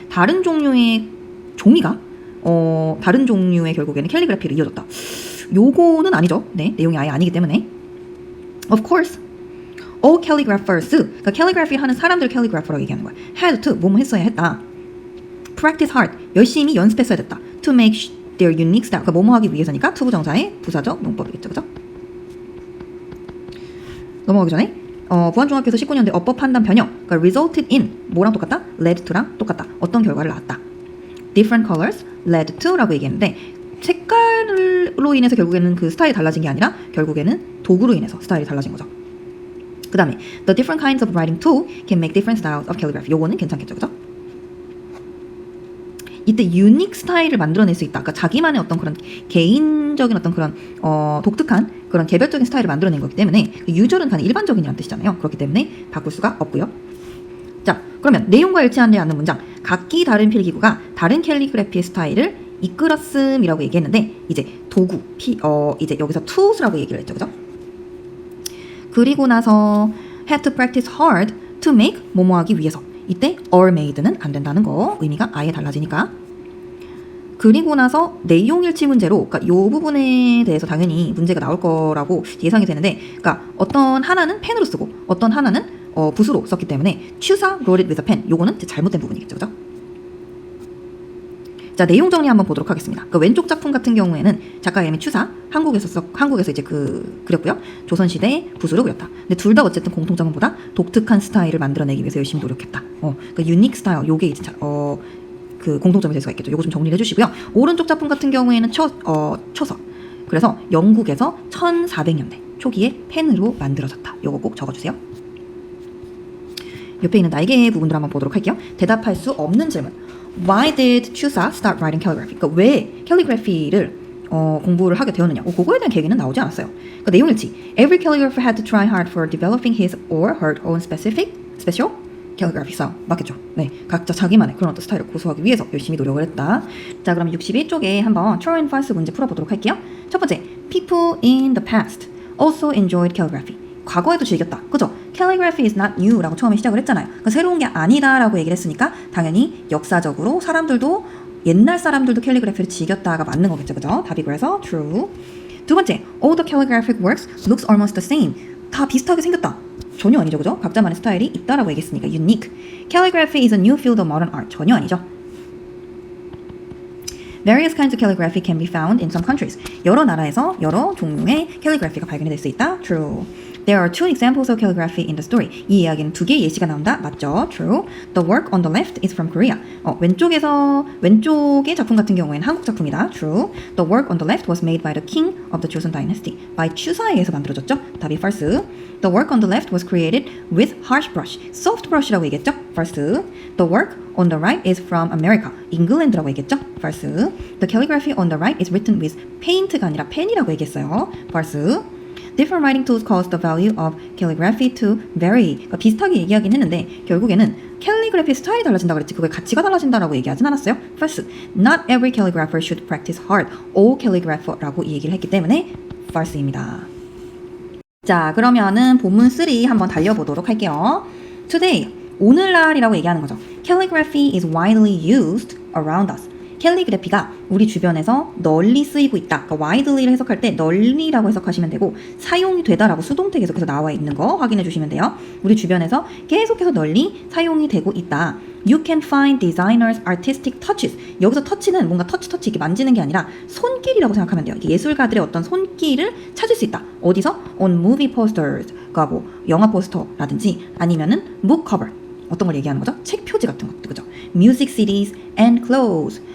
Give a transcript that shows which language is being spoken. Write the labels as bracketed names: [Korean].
[Korean] 다른 종류의 종이가 다른 종류의 결국에는 캘리그래피를 이어졌다. 요거는 아니죠. 네, 내용이 아예 아니기 때문에. [English] Of course, all calligraphers. [Korean] 그러니까 캘리그래피 하는 사람들 캘리그래퍼라고 얘기하는 거야. [English] Had to, [Korean] 뭐뭐 했어야 했다. [English] Practice hard, [Korean] 열심히 연습했어야 됐다. [English] To make their unique style, [Korean] 그러니까 뭐뭐 하기 위해서니까 투부정사의 부사적 문법이겠죠, 그죠? 넘어가기 전에 부안중학교에서 19년도에 어법 판단 변형, 그러니까 [English] resulted in [Korean] 뭐랑 똑같다? [English] led to [Korean] 랑 똑같다. 어떤 결과를 낳았다. [English] different colors led to [Korean] 라고 얘기했는데 색깔로 인해서 결국에는 그 스타일이 달라진 게 아니라 결국에는 도구로 인해서 스타일이 달라진 거죠. [English] 그 다음에 the different kinds of writing tool can make different styles of calligraphy. [Korean] 요거는 괜찮겠죠, 그죠? 이때 유닉 스타일을 만들어낼 수 있다. 그러니까 자기만의 어떤 그런 개인적인 어떤 그런 독특한 그런 개별적인 스타일을 만들어낸 거기 때문에 유저는 가는 일반적인이라는 뜻이잖아요. 그렇기 때문에 바꿀 수가 없고요. 자, 그러면 내용과 일치하지 않는 문장. 각기 다른 필기구가 다른 캘리그래피의 스타일을 이끌었음이라고 얘기했는데 이제 도구, 이제 여기서 tools라고 얘기를 했죠, 그죠? 그리고 나서 [English] had to practice hard to make [Korean] 뭐뭐 하기 위해서. 이때 [English] or made [Korean] 는 안 된다는 거. 의미가 아예 달라지니까. 그리고 나서 내용 일치 문제로, 그러니까 이 부분에 대해서 당연히 문제가 나올 거라고 예상이 되는데, 그러니까 어떤 하나는 펜으로 쓰고 어떤 하나는 붓으로 썼기 때문에 추사 [English] wrote it with a pen. [Korean] 요거는 잘못된 부분이겠죠, 그죠? 자, 내용 정리 한번 보도록 하겠습니다. 그 왼쪽 작품 같은 경우에는 작가의 이름이 추사, 한국에서 이제 그렸고요. 조선시대 붓으로 그렸다. 근데 둘 다 어쨌든 공통점은 뭐다? 독특한 스타일을 만들어내기 위해서 열심히 노력했다. 그 유닉 스타일, 요게 이제 그 공통점이 될 수가 있겠죠. 요거 좀 정리를 해주시고요. 오른쪽 작품 같은 경우에는 초서. 그래서 영국에서 1400년대 초기에 펜으로 만들어졌다. 요거 꼭 적어주세요. 옆에 있는 날개 부분들 한번 보도록 할게요. 대답할 수 없는 질문. [English] Why did Chusa start writing calligraphy? [Korean] 그러니까 왜 캘리그래피를 공부를 하게 되었느냐? 그거에 대한 계기는 나오지 않았어요. 그러니까 내용 일치. [English] Every calligrapher had to try hard for developing his or her own special calligraphy style. [Korean] 맞겠죠? 네, 각자 자기만의 그런 어떤 스타일을 고수하기 위해서 열심히 노력을 했다. 자, 그럼 61쪽에 한번 [English] true and false [Korean] 문제 풀어보도록 할게요. 첫 번째, [English] people in the past also enjoyed calligraphy. [Korean] 과거에도 즐겼다. 그죠? [English] Calligraphy is not new [Korean] 라고 처음에 시작을 했잖아요. 그러니까 새로운 게 아니다 라고 얘기를 했으니까 당연히 역사적으로 옛날 사람들도 캘리그래피를 즐겼다가 맞는 거겠죠. 그죠? 답이 그래서 true. 두 번째, [English] all the calligraphic works looks almost the same. [Korean] 다 비슷하게 생겼다. 전혀 아니죠. 그죠? 각자만의 스타일이 있다라고 얘기했으니까 unique. [English] Calligraphy is a new field of modern art. [Korean] 전혀 아니죠. [English] Various kinds of calligraphy can be found in some countries. [Korean] 여러 나라에서 여러 종류의 캘리그래피가 발견이 될 수 있다. [English] True. There are two examples of calligraphy in the story. [Korean] 이 이야기는 두 개의 예시가 나온다. 맞죠? [English] True. The work on the left is from Korea. [Korean] 왼쪽의 작품 같은 경우에는 한국 작품이다. [English] True. The work on the left was made by the king of the Joseon dynasty. [Korean] by 추사에 의해서 만들어졌죠. 답이 false. [English] The work on the left was created with harsh brush. soft brush [Korean] 라고 얘기했죠. [English] False. The work on the right is from America. [Korean] 잉글랜드라고 얘기했죠. [English] False. The calligraphy on the right is written with paint가 [Korean] 아니라 펜이라고 얘기했어요. [English] False. Different writing tools cause the value of calligraphy to vary. [Korean] 그러니까 비슷하게 얘기하긴 했는데 결국에는 캘리그래피 스타일이 달라진다 그랬지 그거의 가치가 달라진다라고 얘기하진 않았어요. [English] False. Not every calligrapher should practice hard. All calligrapher [Korean] 라고 이 얘기를 했기 때문에 false입니다. 자, 그러면은 본문 3 한번 달려보도록 할게요. [English] Today, [Korean] 오늘날이라고 얘기하는 거죠. [English] Calligraphy is widely used around us. [Korean] 캘리그래피가 우리 주변에서 널리 쓰이고 있다. 그러니까 widely를 해석할 때 널리라고 해석하시면 되고 사용이 되다라고 수동태 계속해서 나와 있는 거 확인해 주시면 돼요. 우리 주변에서 계속해서 널리 사용이 되고 있다. [English] You can find designers' artistic touches. [Korean] 여기서 터치는 뭔가 터치 이렇게 만지는 게 아니라 손길이라고 생각하면 돼요. 예술가들의 어떤 손길을 찾을 수 있다. 어디서? [English] On movie posters. [Korean] 그러니까 뭐 영화 포스터라든지 아니면은 [English] book cover. [Korean] 어떤 걸 얘기하는 거죠? 책 표지 같은 것도 그죠? [English] Music CDs and clothes.